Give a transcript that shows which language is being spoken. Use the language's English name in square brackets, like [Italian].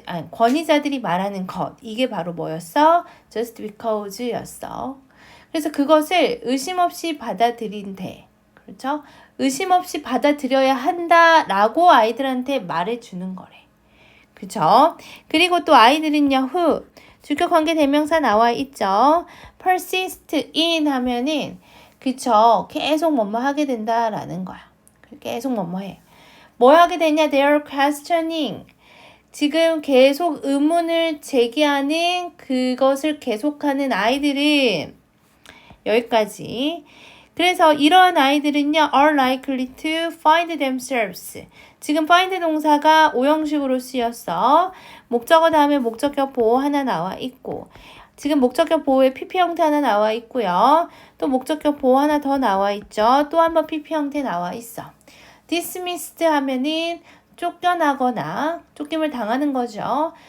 [Korean] 권위자들이 말하는 것 이게 바로 뭐였어? [English] just because [Korean] 였어. 그래서 그것을 의심 없이 받아들인대. 그렇죠? 의심 없이 받아들여야 한다라고 아이들한테 말해주는 거래. 그쵸? 그리고 또 아이들은요, who. 주격 관계 대명사 나와 있죠? [English] persist in [Korean] 하면은, 그쵸? 계속 뭐뭐 하게 된다라는 거야. 계속 뭐뭐 해. 뭐 하게 되냐? [English] They are questioning. [Korean] 지금 계속 의문을 제기하는 그것을 계속하는 아이들은 여기까지. 그래서 이러한 아이들은요, [English] are likely to find themselves. [Korean] 지금 find 동사가 오형식으로 쓰였어. 목적어 다음에 목적격 보호 하나 나와 있고, 지금 목적격 보호에 PP 형태 하나 나와 있고요. 또 목적격 보호 하나 더 나와 있죠. 또 한 번 PP 형태 나와 있어. dismissed 하면은 쫓겨나거나 쫓김을 당하는 거죠.